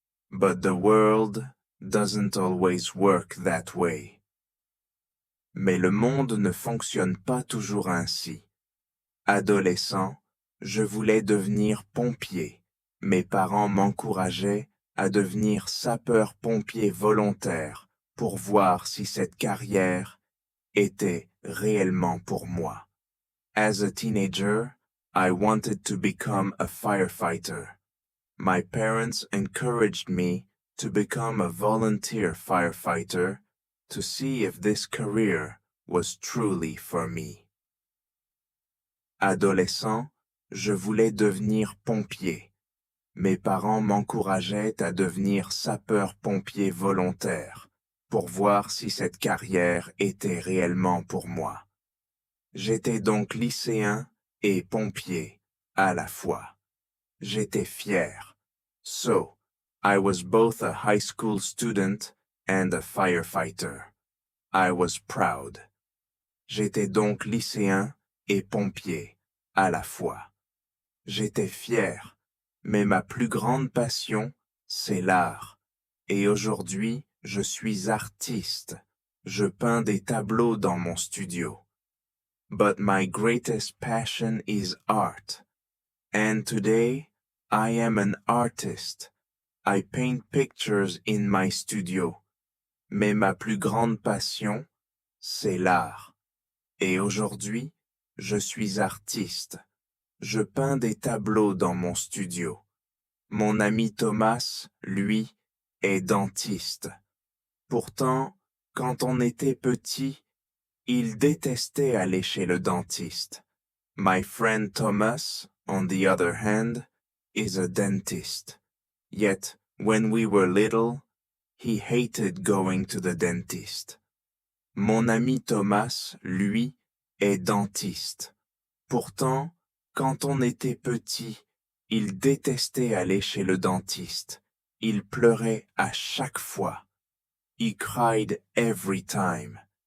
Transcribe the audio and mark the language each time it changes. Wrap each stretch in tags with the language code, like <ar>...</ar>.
<en>But the world doesn't always work that way.</en> <fr>Mais le monde ne fonctionne pas toujours ainsi. Adolescent, je voulais devenir pompier. Mes parents m'encourageaient à devenir sapeur-pompier volontaire pour voir si cette carrière était réellement pour moi.</fr> <en>As a teenager, I wanted to become a firefighter. My parents encouraged me to become a volunteer firefighter to see if this career was truly for me.</en> <fr>Adolescent, je voulais devenir pompier. Mes parents m'encourageaient à devenir sapeur-pompier volontaire pour voir si cette carrière était réellement pour moi. J'étais donc lycéen et pompier à la fois. J'étais fier.</fr> <en>So, I was both a high school student and a firefighter. I was proud.</en> <fr>J'étais donc lycéen et pompier à la fois. J'étais fier, mais ma plus grande passion, c'est l'art. Et aujourd'hui, je suis artiste. Je peins des tableaux dans mon studio.</fr> <en>But my greatest passion is art. And today, I am an artist. I paint pictures in my studio.</en> <fr>Mais ma plus grande passion, c'est l'art. Et aujourd'hui, je suis artiste. Je peins des tableaux dans mon studio. Mon ami Thomas, lui, est dentiste. Pourtant, quand on était petit, il détestait aller chez le dentiste.</fr> <en>My friend Thomas, on the other hand, is a dentist. Yet, when we were little, he hated going to the dentist.</en> <fr>Mon ami Thomas, lui, est dentiste. Pourtant, quand on était petit, il détestait aller chez le dentiste. Il pleurait à chaque fois.</fr> <en>He cried every time.</en>